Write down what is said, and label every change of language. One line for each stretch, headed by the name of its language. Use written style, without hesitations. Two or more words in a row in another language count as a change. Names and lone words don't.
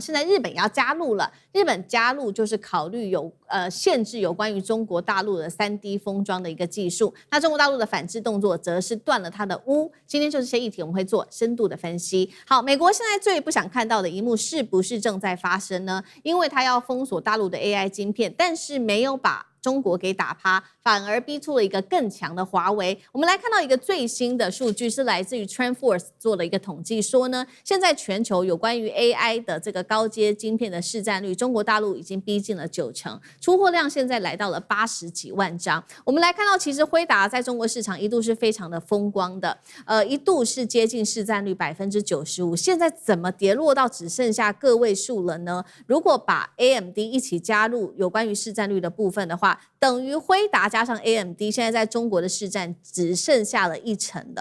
Chinese: 現在日本也要加入了，日本加入就是考慮限制有關於中國大陸的3D 封裝的一個技術。那中國大陸的反制動作則是斷了它的屋。今天就這些議題，我們會做深度的分析。好，美國現在最不想看到的一幕是不是正在發生呢？因為他要封鎖大陸的 AI 晶片，但是沒有把中國給打趴，反而逼出了一個更強的華為。我們來看到一個最新的數據，是來自於 TrendForce 做了一個統計，說呢，現在全球有關於 AI 的這個高階晶片的市占率，中國大陸已經逼近了90%，出貨量現在來到了80幾萬張。我們來看到，其實輝達在中國市場一度是非常的風光的，一度是接近市占率95%，現在怎麼跌落到只剩下個位數了呢？如果把 AMD 一起加入有關於市占率的部分的話，等於輝達加上 AMD 現在在中國的市占只剩下了1%了。